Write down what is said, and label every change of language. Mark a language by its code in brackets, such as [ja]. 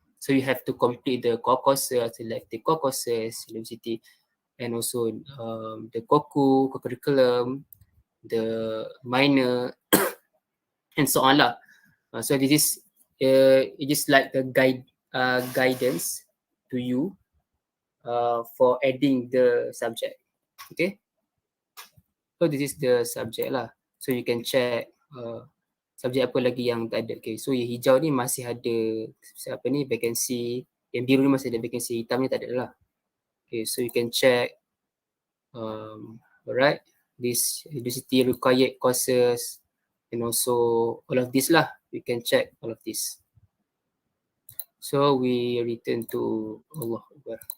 [en] So you have to complete the core courses, selected core courses, university, and also the COCU, co-curriculum, the minor, and so on lah. So this is it is like the guidance to you for adding the subject. Okay. So this is the subject lah. So you can check [ms] subjek apa lagi yang tak ada. Okay. So yang hijau ni masih ada apa ni vacancy, yang biru ni masih ada vacancy, hitam ni tak ada lah. [en] Okay. So you can check alright, this university required courses and also all of this lah. You can check all of this. So we return to Allah Akbar.